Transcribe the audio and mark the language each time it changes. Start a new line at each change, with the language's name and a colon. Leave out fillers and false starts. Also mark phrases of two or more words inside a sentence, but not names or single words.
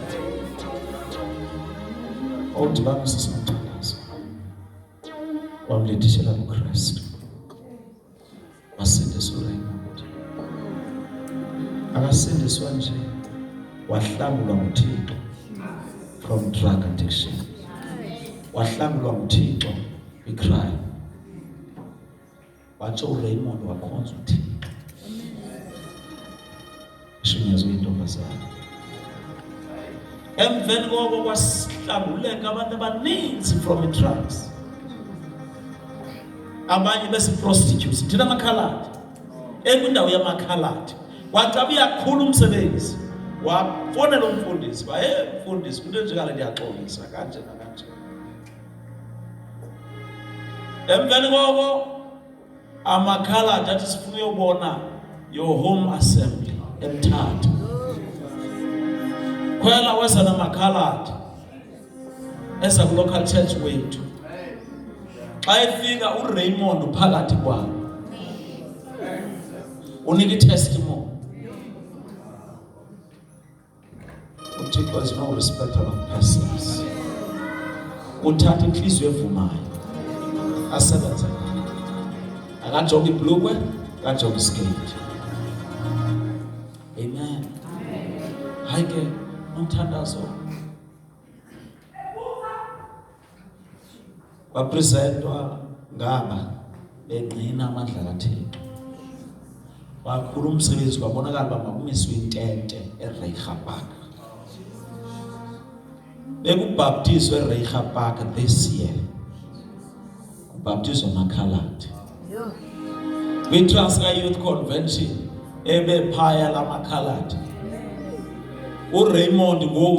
Xhosa: awudibana sisimxhalazo wamlethishela kuKristu wasindiswa uRaymond akasindiswa nje wahlangulwa nguThixo
English: from drug addiction
Xhosa: wahlangulwa nguThixo icrime watsho uRaymond wakhonza uThixo ishunyezwe intombazana emveni koko kwasihlanguleka abantu abaninzi
English: from drugs
Xhosa: abanye besi-prostitutes thina amakhaladi ekwindawo yamakhaladi wacabe uyakhula umsebenzi wafonela umfundisi mfundisi kunto enjengale ndiyaxolisa kanje nakanje emveni koko amakhaladi athi sifuna uyobona
English: your home assembly
Xhosa: eMthatha khwela weza namakhaladi eza ku-
English: local church
Xhosa: wethu xa efika uRaymond phakathi kwabo unika i-testimony uThixo
English: is no respecter of persons
Xhosa: uthatha inhliziyo evumayo asebenze akajonga ibhlukwe akajonga iskate amen hayi ke umthandazo wapresentwa ngaba bengqina amandla kaThixo wakhula umsebenzi wabonakala uba makumiswe intente eReichabak bekubhaptizwe eReichabak
English: this year
Xhosa: kubhaptizwa amakhaladi kwi-Transkei Youth Convention ebephaya lamakhaladi uRaymond ngoku